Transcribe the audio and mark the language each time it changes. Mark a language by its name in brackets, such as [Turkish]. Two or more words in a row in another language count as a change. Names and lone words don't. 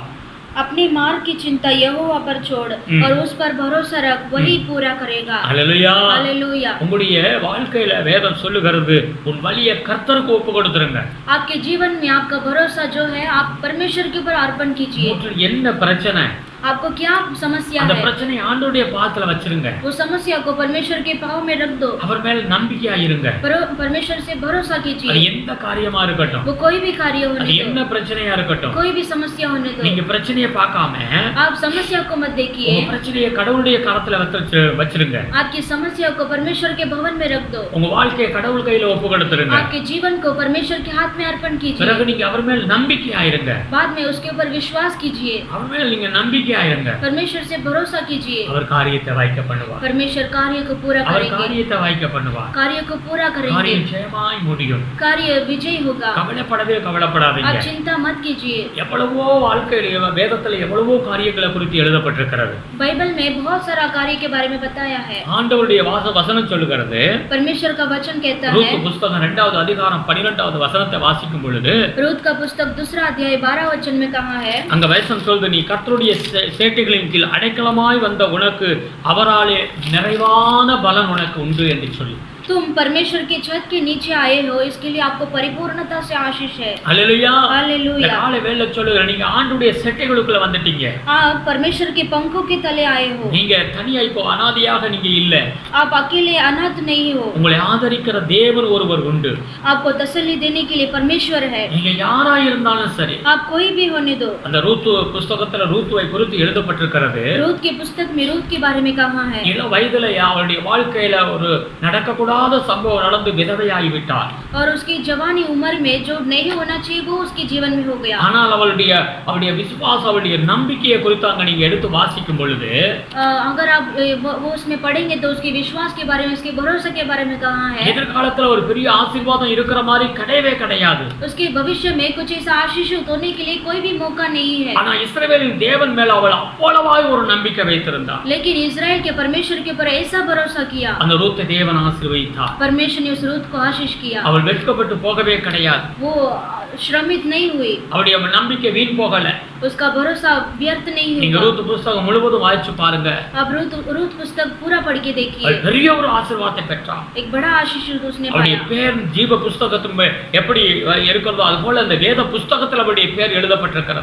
[Hindi] अपने मार्ग की चिंता यहोवा पर छोड़ और उस पर भरोसा रख, वही पूरा करेगा. [Tamil] ஹல்லேலூயா. [Hindi] हालेलुया. [Tamil] உங்களுடைய வாழ்க்கையில வேதம் சொல்லுகிறது, உன் வழியை கர்த்தருக்கு ஒப்பு கொடுத்துருங்க. [Hindi] आपके जीवन में आपका भरोसा जो है आप परमेश्वर के ऊपर अर्पण कीजिए. [Tamil] என்ன பிரச்சனை, [Hindi] आपको क्या समस्या [Tamil] அந்த [Hindi] है, [Tamil] பிரச்சனையை ஆண்டவருடைய பாதத்துல வச்சிருங்க. [Hindi] वो समस्या को परमेश्वर के पाँव में रख दो. [Tamil] அவர் மேல் நம்பிக்கையாயிருங்க. [Hindi] परमेश्वर से भरोसा [Tamil] அது [Hindi] कीजिए. [Tamil] எந்த காரியமா இருக்கட்டும், [Hindi] वो कोई भी कार्य [Tamil] அது [Hindi] होने [Tamil] என்ன [Hindi] दो, [Tamil] பிரச்சனையா இருக்கட்டும், [Hindi] कोई भी समस्या होने दो. [Tamil] நீங்க பிரச்சனையை பார்க்காம [Hindi] आप समस्या को मत देखिए. [Tamil] உங்க பிரச்சனையை கடவுளுடைய கரத்துல வச்சிருங்க. [Hindi] आपकी समस्या को परमेश्वर के भवन में रख दो. [Tamil] உங்க வாழ்க்கையை கடவுள் கையில ஒப்பு கொடுத்துருங்க. [Hindi] आपके जीवन को परमेश्वर के हाथ में अर्पण कीजिए. [Tamil] பிறகு நீங்க அவர் மேல் நம்பிக்கையாயிருங்க. [Hindi] बाद में उसके ऊपर विश्वास कीजिए. [Tamil] அவர் மேல் நீங்க நம்பிக்கையாயிருங்க. [Hindi] परमेश्वर से भरोसा कीजिए. [Tamil] அவர் காரியத்தை வாய்க்க பண்ணுவார். [Hindi] परमेश्वर कार्य को पूरा [Tamil] அவர் [Hindi] करेंगे. [Tamil] காரியத்தை வாய்க்க பண்ணுவார். [Hindi] कार्य को पूरा करेंगे. [Tamil] காரியம் ஜெயமாய் முடியும். [Hindi] कार्य विजय होगा. [Tamil] கவலைப்படாதீங்க. [Hindi] आप चिंता मत कीजिए. [Tamil] எவ்வளவோ வாழ்க்கையில வேதத்துல எவ்வளவோ காரியங்களை குறித்து எழுதப்பட்டிருக்கிறது. [Hindi] बाइबल में बहुत सारा कार्य के बारे में बताया है. [Tamil] ஆண்டவருடைய வசனம் சொல்லுகிறது, [Hindi] परमेश्वर का वचन कहता है, [Tamil] ரூத் புத்தகம் 2வது அதிகாரம் 12வது வசனத்தை வாசிக்கும் பொழுது [Hindi] रूत का पुस्तक 2 अध्याय 12 वचन में कहा है, [Tamil] அங்க வசனம் சொல்லுது, நீ கர்த்தருடைய சேட்டைகளின் கீழ் அடைக்கலமாய் வந்த உனக்கு அவராலே நிறைவான பலன் உனக்கு உண்டு என்று சொல்லி, [Hindi] तुम परमेश्वर के छत के नीचे आए हो, इसके लिए आपको परिपूर्णता से आशीष है. [Tamil] ஹல்லேலூயா. [Hindi] हालेलुया. [Tamil] காலை வேளை சொல்லுகிற, நீங்க ஆண்டவருடைய சேட்டைகளுக்குள்ள வந்துட்டீங்க. [Hindi] आप परमेश्वर के पंखों के तले आए हो. [Tamil] நீங்க தனியா இப்போ அனாதையாக நீங்க இல்ல. [Hindi] आप अकेले अनाथ नहीं हो. [Tamil] உங்களை ஆதரிக்கிற தேவன் ஒருவர் உண்டு. [Hindi] आपको तसल्ली देने के लिए परमेश्वर है. [Tamil] நீங்க யாரா இருந்தாலும் சரி. [Hindi] आप कोई भी होने दो. [Tamil] அந்த ரூத் புத்தகத்துல ரூத்துவை குறித்து எழுதப்பட்டிருக்கிறது. [Hindi] रूत के पुस्तक में रूत के बारे में कहा है, [Tamil] இள வயதுல அவளுடைய வாழ்க்கையில ஒரு நடக்கக்கூடாத கூடாத சம்பவம் நடந்து விதவையாகி விட்டார். [Hindi] और उसकी जवानी उम्र में जो नहीं होना चाहिए वो उसके जीवन में हो गया. [Tamil] ஆனால் அவளுடைய விசுவாசம் அவளுடைய நம்பிக்கையை குறித்து அங்க நீங்க எடுத்து வாசிக்கும் பொழுது [Hindi] अगर आप वो उसमें पढ़ेंगे तो उसके विश्वास के बारे में, उसके भरोसे के बारे में कहा है. [Tamil] எதிர்காலத்துல ஒரு பெரிய ஆசீர்வாதம் இருக்கிற மாதிரி கிடையவே கிடையாது. [Hindi] उसके भविष्य में कुछ ऐसा आशीषित होने के लिए कोई भी मौका नहीं है. [Tamil] ஆனா இஸ்ரவேலின் தேவன் மேல அவள் அவ்வளவாய் ஒரு நம்பிக்கை வைத்திருந்தார். [Hindi] लेकिन इस्राएल के परमेश्वर के ऊपर ऐसा भरोसा किया. [Tamil] அந்த ரூத்தை தேவன் ஆசீர்வதித்தார். [Hindi] परमेश्वर ने उस रूत को आशीष किया. [Tamil] அவள் வெட்கப்பட்டு போகவே கிடையாது. [Hindi] वो श्रमित नहीं हुई. [Tamil] அவளுடைய நம்பிக்கை வீண் போகல. [Hindi] उसका भरोसा व्यर्थ नहीं हुआ. [Tamil] நீங்க ரூத் புத்தகம் முழுவதும் வாசிச்சு பாருங்க. [Hindi] अब रूत पुस्तक पूरा पढ़ के देखिए. [Tamil] அவள் பெரிய ஒரு ஆசீர்வாதத்தை பெற்றாள். [Hindi] एक बड़ा आशीष उसने [Tamil] அவளுடைய [Hindi] पाया. [Tamil] பேர் ஜீவ புத்தகத்துல எப்படி இருக்கிறதோ அதுபோல அந்த வேத புத்தகத்துல அவளுடைய பேர் எழுதப்பட்டிருக்கிறது.